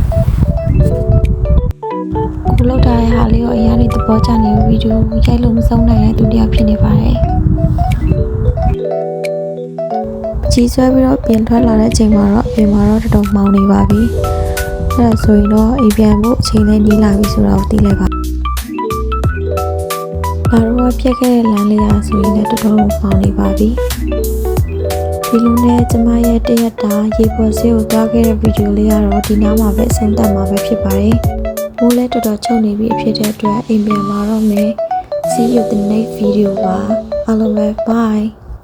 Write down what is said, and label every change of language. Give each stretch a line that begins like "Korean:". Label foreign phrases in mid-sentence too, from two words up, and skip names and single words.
Burmese: ကိုလောက်ထားတဲ့ဟာလေးကိုအရင်ကသဘောကျနေဗီဒီယိုရိုက်လို့မဆုံးနိုင်တဲ့သူတယောက်ဖြစ်နေပါတယ်ကြီးဆွဲပြီးတော့ပြင်ထွက်လာတဲ့အချိန်မှာတော့ပြင်မှာတော့တော်တော်မှောင်နေပါပြီအဲ့ဒါဆိုရင်တော့အိမ်ပြန်ဖို့အချိန်လေးနီးလာပြီဆိုတော့သိလိုက်ပါ ငါတို့ကပြက်ခဲ့တဲ့လမ်းလေးရာဆိုရင်လည်းတော်တော်ပေါင်နေပါပြီဒီလိုနဲ့ကျမရဲ့တရက်တာရေပေါ်ဆေးကိုတွားခဲ့တဲ့ဗီဒီယိုလေးကတော့ဒီနားမှာပဲအဆုံးသတ်မှာပဲဖြစ်ပါတယ်မိုးလည်းတော်တော်ချုပ်နေပြီဖြစ်တဲ့အတွက်အိမ်ပြန်လာတော့မယ်
English: See you the next video
Burmese: ပါအားလုံးပဲ bye